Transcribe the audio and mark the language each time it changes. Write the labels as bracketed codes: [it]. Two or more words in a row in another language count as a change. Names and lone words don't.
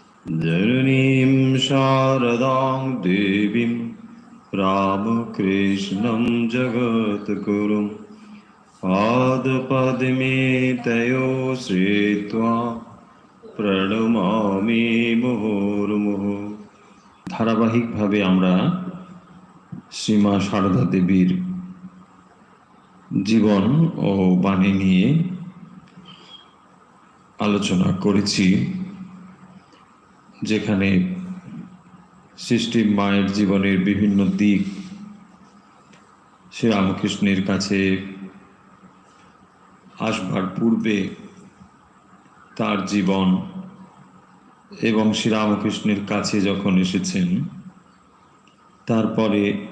[sa] जननीं शारदां देवीं रामकृष्णं जगद्गुरुं पादपद्मे तयो श्रित्वा प्रणमामि मुहुर्मुहुः। [bn] ধারাবাহিকভাবে আমরা শ্রীমা সারদা দেবীর জীবন ও বাণী নিয়ে আলোচনা করেছি, যেখানে সৃষ্টি মায়ের জীবনের বিভিন্ন দিক শ্রীরামকৃষ্ণের কাছে আসবার পূর্বে তার জীবন এবং শ্রীরামকৃষ্ণের কাছে যখন এসেছেন তারপরে